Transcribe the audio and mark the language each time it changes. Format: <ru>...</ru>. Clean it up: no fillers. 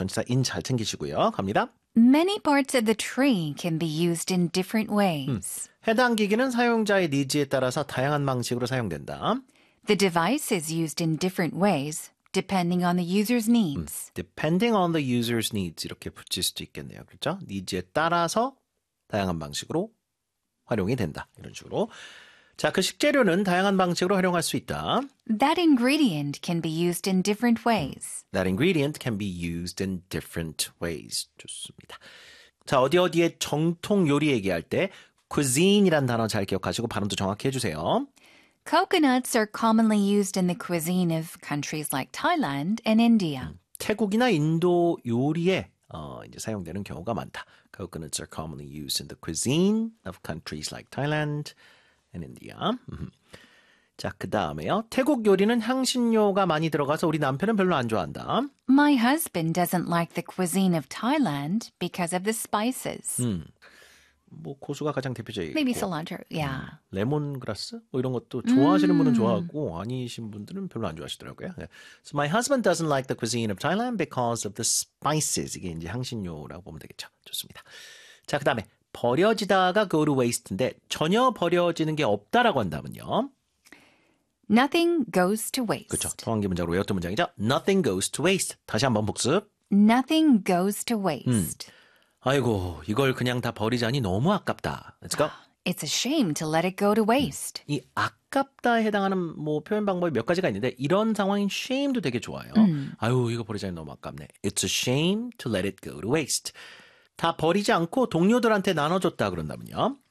<ko>전치사 in 잘 챙기시고요. 갑니다.</ko> <en>Many parts of the tree can be used in different ways.</en> <ko>해당 기기는 사용자의 니즈에 따라서 다양한 방식으로 사용된다.</ko> <en>The device is used in different ways depending on the user's needs. Depending on the user's needs</en> <ko>이렇게 붙일 수도 있겠네요. 그렇죠? 니즈에 따라서 다양한 방식으로 활용이 된다. 이런 식으로. 자, 그 식재료는 다양한 방식으로 활용할 수 있다.</ko> <en>That ingredient can be used in different ways. That ingredient can be used in different ways.</en> <ko>좋습니다. 자, 어디 어디의 정통 요리 얘기할 때 cuisine이란 단어 잘 기억하시고 발음도 정확히 해주세요.</ko> <en>Coconuts are commonly used in the cuisine of countries like Thailand and India.</en> <ko>태국이나 인도 요리에 이제 사용되는 경우가 많다.</ko> <en>Coconuts are commonly used in the cuisine of countries like Thailand and India.</en> <ko>자, 그 다음에요. 태국 요리는 향신료가 많이 들어가서 우리 남편은 별로 안 좋아한다.</ko> <en>My husband doesn't like the cuisine of Thailand because of the spices.</en> <ko>뭐 고수가 가장 대표적이고.</ko> <en>Maybe cilantro, yeah.</en> <ko>레몬그라스? 뭐 이런 것도 좋아하시는 분은 좋아하고 아니신 분들은 별로 안 좋아하시더라고요.</ko> <en>So my husband doesn't like the cuisine of Thailand because of the spices.</en> <ko>이게 이제 향신료라고 보면 되겠죠. 좋습니다. 자, 그 다음에. 버려지다가</ko> <en>go to waste</en> <ko>인데 전혀 버려지는 게 없다라고 한다면요.</ko> <en>Nothing goes to waste.</en> <ko>그렇죠. 통한 게 문장으로 외웠던 문장이죠.</ko> <en>Nothing goes to waste.</en> <ko>다시 한번 복습.</ko> <en>Nothing goes to waste.</en> <ko>아이고, 이걸 그냥 다 버리자니 너무 아깝다.</ko> <en>Let's go. It's a shame to let it go to waste.</en> <ko>이 아깝다에 해당하는 뭐 표현 방법이 몇 가지가 있는데 이런 상황인 shame도 되게 좋아요. 아유, 이거 버리자니 너무 아깝네.</ko> <en>It's a shame to let it go to waste.</en> <ko>다 버리지 않고 동료들한테 나눠줬다 그런다면요.</ko>